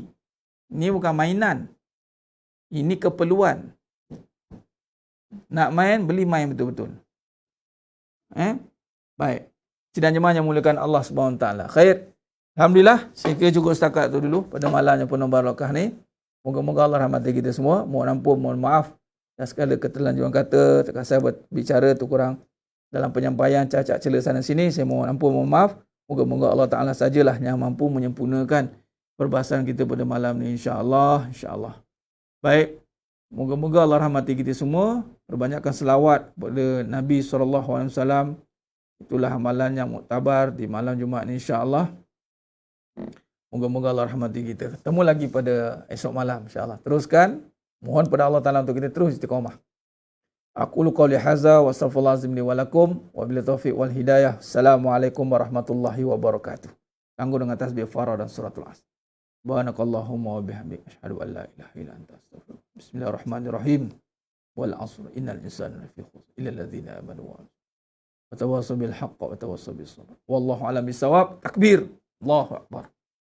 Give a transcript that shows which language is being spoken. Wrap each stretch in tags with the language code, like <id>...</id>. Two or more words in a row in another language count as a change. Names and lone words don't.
<ms>Ini bukan mainan. Ini keperluan. Nak main, beli main betul-betul. Baik. Sidang jemaah yang mulakan Allah SWT.</ms> <ar>خير. الحمد لله.</ar> <ms>Saya kira cukup setakat tu dulu pada malam yang penuh barakah ni. Moga-moga Allah rahmati kita semua. Mohon ampun, mohon maaf. Dan segala keterlanjuran kata, terkasar berbicara tu kurang dalam penyampaian cacat celah sana sini. Saya mohon ampun, mohon maaf. Moga-moga Allah Ta'ala sajalah yang mampu menyempurnakan perbahasan kita pada malam ni. InsyaAllah. InsyaAllah. Baik. Moga-moga Allah rahmati kita semua. Perbanyakkan selawat kepada Nabi SAW. Itulah amalan yang muktabar di malam Jumaat ni insya-Allah. Moga-moga Allah rahmati kita. Ketemu lagi pada esok malam insya-Allah. Teruskan. Mohon pada Allah Ta'ala untuk kita terus istiqamah.</ms> <ar>أقول قولي هذا وأستغفر الله العظيم لي ولكم وبالله التوفيق والهداية. السلام عليكم ورحمة الله وبركاته.</ar> <ms>Tangguh dengan tasbih farah dan suratul asr.</ms> <ar>سبحانك اللهم وبحمدك أشهد أن لا إله إلا أنت أستغفرك. بسم الله الرحمن الرحيم. والعصر إن الإنسان لفي خسر إلا الذين آمنوا وتواصوا بالحق وتواصوا بالصبر. والله أعلم بالصواب. تكبير. الله أكبر.</ar>